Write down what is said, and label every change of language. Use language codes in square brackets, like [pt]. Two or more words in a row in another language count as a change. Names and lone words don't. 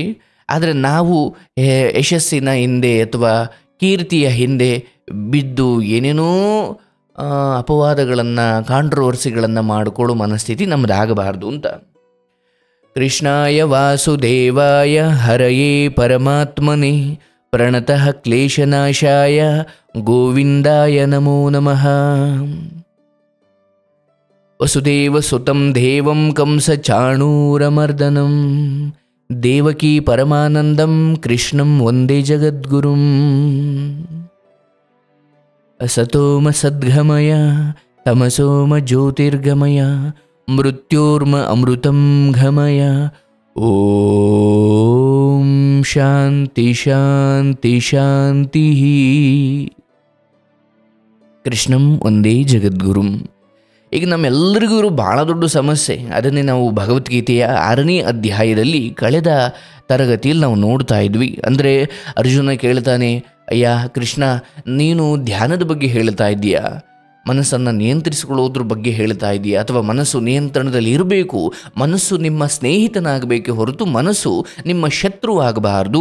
[kn] ಆದರೆ ನಾವು ಯಶಸ್ಸಿನ ಹಿಂದೆ ಅಥವಾ ಕೀರ್ತಿಯ ಹಿಂದೆ ಬಿದ್ದು ಏನೇನೋ ಅಪವಾದಗಳನ್ನು, ಕಾಂಟ್ರವರ್ಸಿಗಳನ್ನು ಮಾಡಿಕೊಳ್ಳೋ ಮನಸ್ಥಿತಿ ನಮ್ಮದಾಗಬಾರ್ದು ಅಂತ. [sa] ಕೃಷ್ಣಾಯ ವಾಸುದೇವಾಯ ಹರಯೇ ಪರಮಾತ್ಮನೇ ಪ್ರಣತಃ ಕ್ಲೇಶನಾಶಾಯ ಗೋವಿಂದಾಯ ನಮೋ ನಮಃ. ವಸುದೇವಸುತಂ ದೇವಂ ಕಂಸಚಾಣೂರಮರ್ದನಂ ದೇವಕೀ ಪರಮಾನಂದಂ ಕೃಷ್ಣಂ ವಂದೇ ಜಗದ್ಗುರುಂ. ಅಸತೋಮ ಸದ್ಗಮಯ ತಮಸೋಮ ಜ್ಯೋತಿರ್ಗಮಯ ಮೃತ್ಯೋರ್ಮ ಅಮೃತಂ ಘಮಯ. ಓಂ ಶಾಂತಿ ಶಾಂತಿ ಶಾಂತಿ. ಕೃಷ್ಣಂ ಒಂದೇ ಜಗದ್ಗುರುಂ. [kn] ಈಗ ನಮ್ಮೆಲ್ಲರಿಗೂ ಇರೋ ಭಾಳ ದೊಡ್ಡ ಸಮಸ್ಯೆ, ಅದನ್ನೇ ನಾವು ಭಗವದ್ಗೀತೆಯ 6ನೇ ಅಧ್ಯಾಯದಲ್ಲಿ ಕಳೆದ ತರಗತಿಯಲ್ಲಿ ನಾವು ನೋಡ್ತಾ ಇದ್ವಿ. ಅಂದರೆ ಅರ್ಜುನ ಕೇಳ್ತಾನೆ, ಅಯ್ಯ ಕೃಷ್ಣ, ನೀನು ಧ್ಯಾನದ ಬಗ್ಗೆ ಹೇಳ್ತಾ ಇದ್ದೀಯಾ, ಮನಸ್ಸನ್ನು ನಿಯಂತ್ರಿಸಿಕೊಳ್ಳೋದ್ರ ಬಗ್ಗೆ ಹೇಳ್ತಾ ಇದೆಯಾ, ಅಥವಾ ಮನಸ್ಸು ನಿಯಂತ್ರಣದಲ್ಲಿ ಇರಬೇಕು, ಮನಸ್ಸು ನಿಮ್ಮ ಸ್ನೇಹಿತನಾಗಬೇಕೆ ಹೊರತು ಮನಸ್ಸು ನಿಮ್ಮ ಶತ್ರು ಆಗಬಾರ್ದು.